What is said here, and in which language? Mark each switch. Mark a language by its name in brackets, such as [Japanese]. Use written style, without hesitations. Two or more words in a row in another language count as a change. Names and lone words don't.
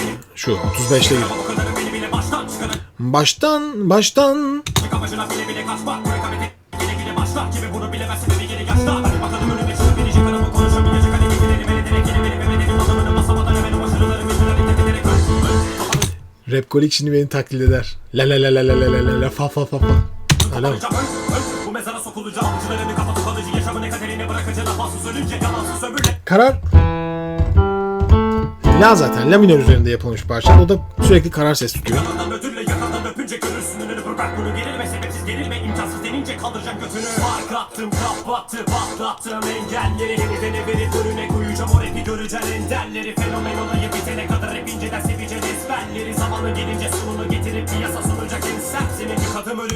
[Turkish] Şu 35'te gir. Baştan. Rapkolik şimdi beni taklit eder. La la la la la la la la fa fa fa fa. Öyle mi? Karar. La zaten la minör üzerinde yapılmış parça. O da sürekli karar ses tutuyor. Patlattım engelleri hedefine verip önüne koyacağım o rapi göreceksin enderleri fenomen olayı bitene kadar hep inceden seveceğiz ezberleri zamanı gelince sonunu getirip piyasa sunacak insan senin yıkadım önünü.